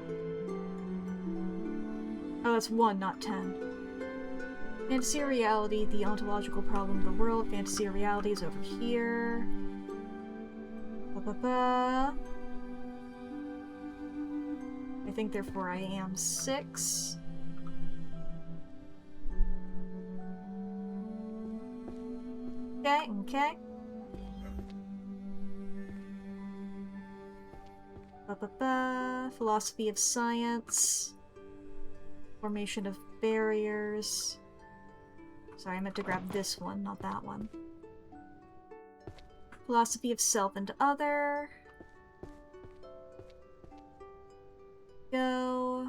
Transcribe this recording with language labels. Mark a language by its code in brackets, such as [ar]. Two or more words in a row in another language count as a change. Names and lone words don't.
[en] Oh, that's 1, not 10. Fantasy or reality, the ontological problem of the world. Fantasy or reality is over here. Ba-ba-ba. I think therefore I am 6. Okay, okay. Ba-ba-ba. Philosophy of science. Formation of barriers. Sorry, I meant to grab this one, not that one. Philosophy of self and other. Go.